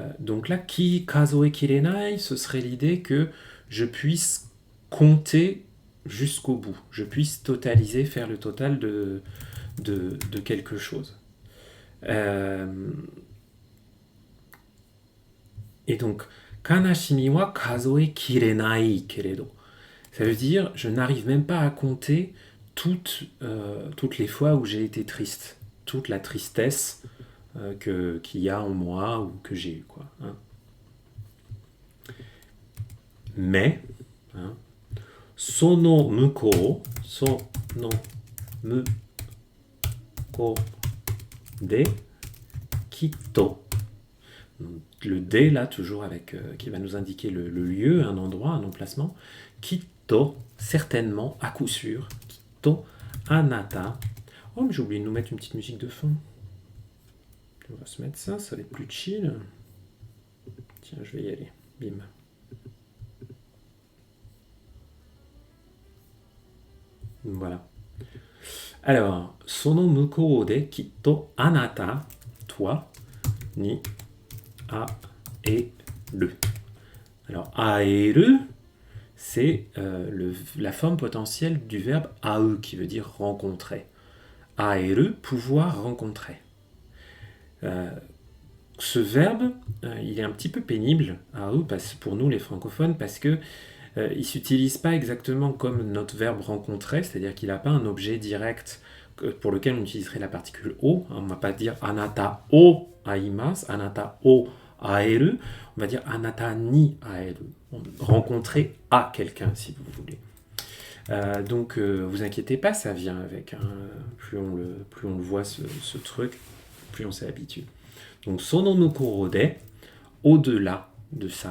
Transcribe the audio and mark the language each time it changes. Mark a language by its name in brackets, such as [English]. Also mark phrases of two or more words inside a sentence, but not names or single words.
[French] Donc là, [Japanese] 数えきれない, [French] ce serait l'idée que je puisse compter jusqu'au bout. Je puisse totaliser, faire le total de quelque chose. Et donc, [Japanese] 悲しみは数えきれないけれど. [French] Ça veut dire, je n'arrive même pas à compter toutes les fois où j'ai été triste. Toute la tristesse qu'il y a en moi ou que j'ai eu. Quoi, hein. Mais, hein, [Japanese] その向こうできっと. [French] Le de là, toujours avec qui va nous indiquer le lieu, un endroit, un emplacement. Kitto, certainement, à coup sûr. [Japanese] きっと、あなた. [French] Oh, mais j'ai oublié de nous mettre une petite musique de fond. On va se mettre ça, ça va être plus chill. Tiens, je vais y aller. Bim. Voilà. [Japanese] Alors, その向こうできっとあなた, toi, に会える. [French] Alors, aeru, c'est la forme potentielle du verbe aeu, qui veut dire rencontrer. Aeru, pouvoir rencontrer. Ce verbe, il est un petit peu pénible, aeu, pour nous les francophones, parce que il ne s'utilise pas exactement comme notre verbe rencontrer, c'est-à-dire qu'il n'a pas un objet direct pour lequel on utiliserait la particule o. On ne va pas dire [Japanese] あなたを会います、あなたを会える, [French] on va dire [Japanese] あなたに会える. [French] Rencontrer à quelqu'un, si vous voulez. Donc, vous inquiétez pas, ça vient avec. Hein, plus on le voit, ce truc, plus on s'y habitue. Donc, [Japanese] その向こうで, [French] au-delà de ça.